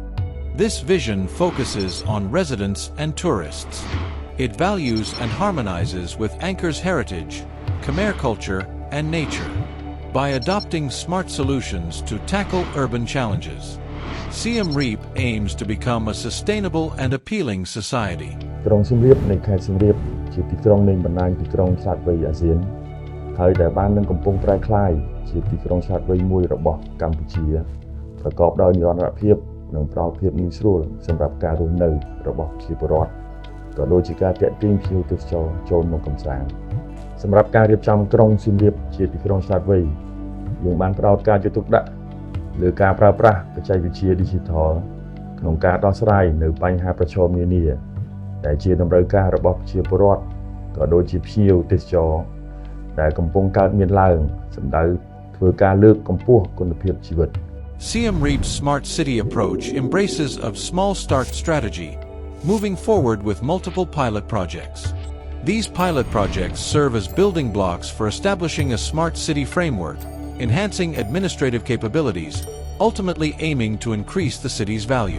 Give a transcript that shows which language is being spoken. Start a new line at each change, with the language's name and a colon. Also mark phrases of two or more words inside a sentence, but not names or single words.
English: This vision focuses on residents and tourists. It values and harmonizes with Angkor's heritage, Khmer culture, and nature. By adopting smart solutions to tackle urban challenges, Siem Reap aims to become a sustainable and appealing society.
Khmer: ក្រុងសៀមរាបនៃខេត្តសៀមរាបជាទីក្រុងនៃបណ្ដាញទីក្រុងឆ្លាតវៃអាស៊ានហើយដែលបាននឹងកំពុងប្រែក្លាយជាទីក្រុងឆ្លាតវៃមួយរបស់ កម្ពុជាប្រកបដោយនិរន្តរភាពនិងផ្ដល់ភាពងាយស្រួលសម្រាប់ការរស់នៅរបស់ប្រជាពលរដ្ឋក៏ដូចជាការទាក់ ទាញភ្ញៀវទេសចរចូលមកកម្សាន្តសម្រាប់ការរៀបចំក្រុងសៀមរាបជាទីក្រុងឆ្លាតវៃយើងបានផ្ដោតការយកទុកដាក់លើការប្រើប្រាស់បច្ចេកវិទ្យា Digital ក្នុងការដោះស្រាយនៅបញ្ហាប្រឈមនានាដែលជាតម្រូវការរបស់ប្រជាពលរដ្ឋក៏ដូចជាភ្ញៀវទេសចរដែលកំពុងកើតមានឡើងសម្ដៅធ្វើការលើកកម្ពស់គុណភាពជីវិត
English: Siem Reap's Smart City approach embraces a small start strategy, moving forward with multiple pilot projects. These pilot projects serve as building blocks for establishing a smart city framework, enhancing administrative capabilities, ultimately aiming to increase the city's value.